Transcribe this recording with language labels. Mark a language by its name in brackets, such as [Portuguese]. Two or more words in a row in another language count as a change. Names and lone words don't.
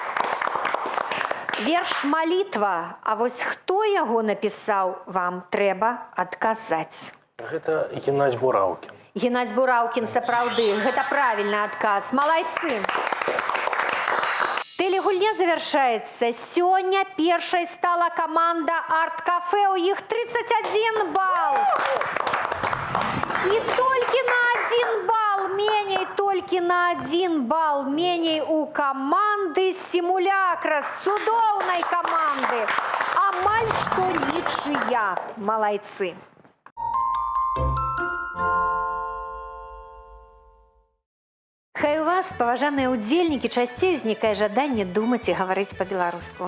[Belarusian] Верш «Малітва», а вось хто яго напісаў, вам трэба адказаць. Гэта Геннадзь Бураўкін. Геннадзь Бураўкін, сапраўды, гэта правільны адказ. Малайцы! [Russian] Телегульня завершается. [Belarusian] Сёння першай стала команда «Арт-кафе». У іх [Russian] 31 балл. И только на 1 балл меней, только на 1 балл меней у команды «Симулякрас», [Belarusian] цудоўнай команды. Амаль што нічыя. Малайцы. Хай у вас, паважаныя ўдзельнікі, часцей узнікае жаданне думаць і гаварыць па-беларуску.